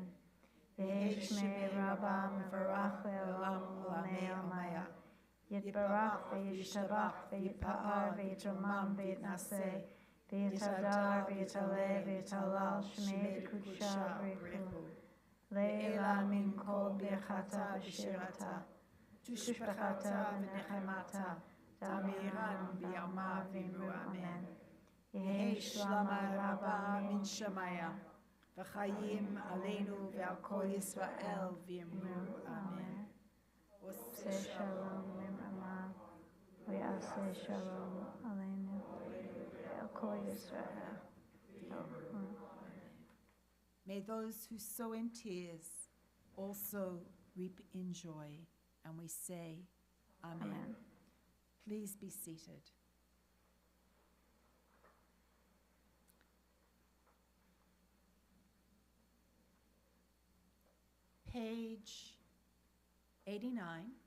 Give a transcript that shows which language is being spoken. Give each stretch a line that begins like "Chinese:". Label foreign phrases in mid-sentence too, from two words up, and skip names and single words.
Aramaic: יהא שמיה רבא מברך לעלם עלמי עלמיא, יתברך וישתבח ויתפאר ויתרומם ויתנשא, ויתהדר ויתעלה ויתהלל שמיה דקודשא בריך הוא, לעילא מן כל ברכתא ושירתא, תושבחתא ונחמתא, דאמירן בעלמא ואמרו, אמן. יהא שלמא רבא מן שמיא, וחיים עלינו ועל כל ישראל ואמרו, אמן.
Hebrew: עושה שלום במרומיו, ויעשה שלום עלינו ועל כל ישראל.
English: May those who sow in tears also reap in joy, and we say, amen. Amen. Please be seated. Page 89.